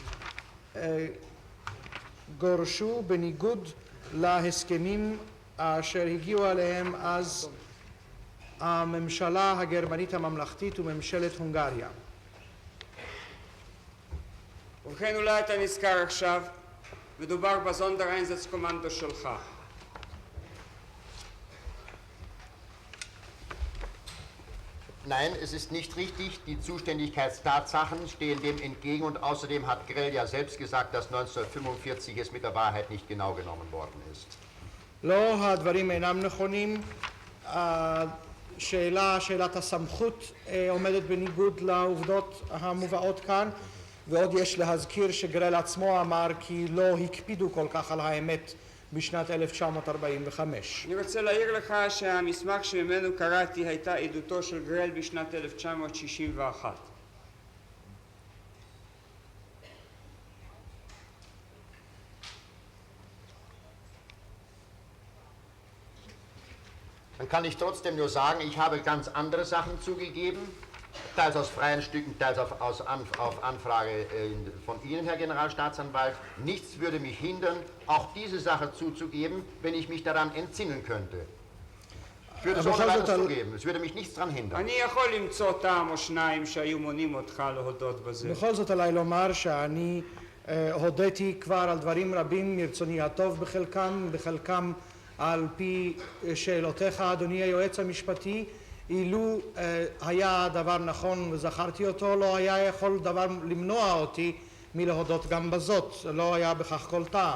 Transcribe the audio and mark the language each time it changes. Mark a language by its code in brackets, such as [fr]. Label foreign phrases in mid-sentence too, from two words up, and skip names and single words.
[he] גורשו בניגוד להסכמים אשר הגיעו עליהם אז הממשלה הגרמנית הממלכתית וממשלת הונגריה. ובכן אולי אתה נזכר עכשיו, מדובר בסונדר-איינזאץ-קומנדו שלך. [de] Nein, es ist nicht richtig. Die Zuständigkeitstatsachen stehen dem entgegen und außerdem hat Grell ja selbst gesagt, dass 1945 es mit der Wahrheit nicht genau genommen worden ist. [he] לא, הדברים אינם נכונים. שאלת הסמכות עומדת בניגוד לעובדות המובאות כאן, ועוד יש להזכיר שגרל עצמו אמר כי לא הקפידו כל כך על האמת בשנת 1945. אני רוצה להעיר לך שהמסמך שממנו קראתי הייתה עדותו של גרל בשנת 1961. [de] Dann kann ich trotzdem nur sagen, ich habe ganz andere Sachen zugegeben, teils aus freien Stücken, teils auf Anfrage von Ihnen, Herr Generalstaatsanwalt. Nichts würde mich hindern, auch diese Sache zuzugeben, wenn ich mich daran entsinnen könnte. Ich würde es ohne weiteres zugeben, es würde mich nichts daran hindern. [he] אני יכול למצוא טעם או שניים שהיו מונעים אותך להודות בזה. בכל זאת עליי לומר שאני הודיתי כבר על דברים רבים מרצוני הטוב בחלקם על פי שאלותיך אדוני היועץ המשפטי. אילו היה דבר נכון וזכרתי אותו לא היה יכול דבר למנוע אותי מלהודות גם בזאת, לא היה בכך כל טעם.